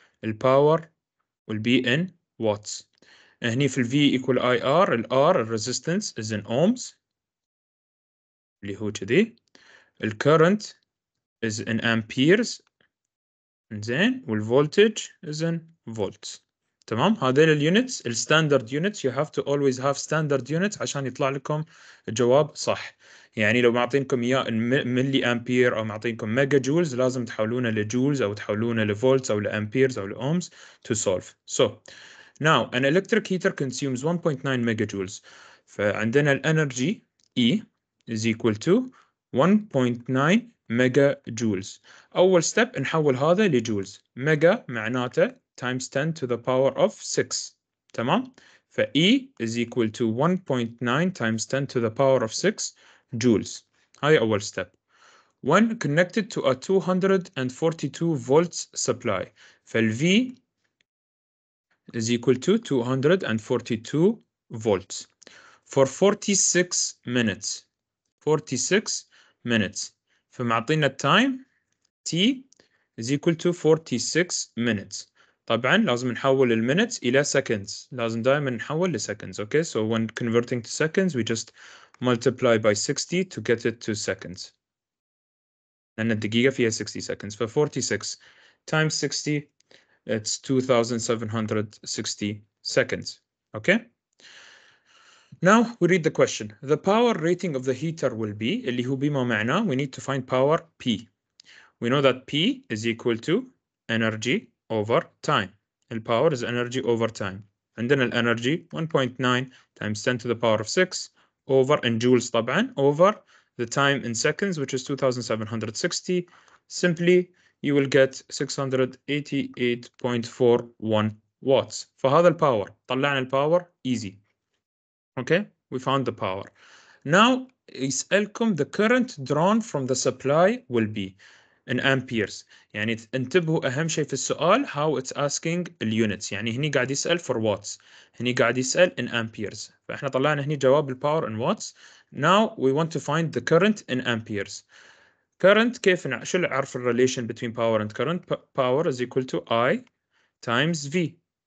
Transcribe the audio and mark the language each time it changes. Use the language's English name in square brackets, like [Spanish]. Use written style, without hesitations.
[English] The power will be in watts. هني في V equal IR R resistance is in ohms [Arabic] اللي هو كذي. [English] current is in amperes زين voltage is in volts. [Arabic] تمام هذيل اليونتس الستاندرد يونتس [English] you have to always have standard units [Arabic] عشان يطلع لكم الجواب صح. يعني لو معطينكم اياه ملي امبير او معطينكم ميجا جولز لازم تحولونه لجولز او تحولونه لفولتس او لامبيرز او لاومز [English] to solve. So now an electric heater consumes 1.9 megajoules. [Arabic] فعندنا الانرجي E is equal to 1.9 ميجا جولز. أول step نحول هذا لجولز. ميجا معناته [English] times 10 to the power of 6. تمام؟ ف E is equal to 1.9 times 10 to the power of 6 joules. [Arabic] هاي أول step. [English] When connected to a 242 volts supply. فال V is equal to 242 volts for 46 minutes. 46 minutes. [Arabic] فمعطينا التايم [English] T is equal to 46 minutes. [Arabic] طبعا لازم نحول المينتس إلى seconds. لازم دائما نحول لseconds. [English] Okay, so when converting to seconds we just multiply by 60 to get it to seconds. [Arabic] لأن الدقيقة فيها 60 seconds. [English] ف 46 times 60 it's 2760 seconds. Okay. Now we read the question. The power rating of the heater will be [Arabic] اللي هو بما معناه [English] we need to find power P. We know that P is equal to energy over time. The power is energy over time. [Arabic] عندنا الانرجي [English] 1.9 times 10 to the power of 6 over in joules طبعا over the time in seconds which is 2760. Simply you will get 688.41 watts. [Arabic] فهذا الباور طلعنا الباور easy. [English] Okay, we found the power. Now [Arabic] يسألكم [English] the current drawn from the supply will be in amperes. [Arabic] يعني انتبهوا أهم شيء في السؤال [English] how it's asking [Arabic] الunits. يعني هني قاعد يسأل [English] for watts. [Arabic] هني قاعد يسأل [English] in amperes. [Arabic] فإحنا طلعنا هني جواب الباور in watts. [English] Now we want to find the current in amperes. Current [Arabic] كيف شو نعرف [English] relation between power and current? Power is equal to I times V.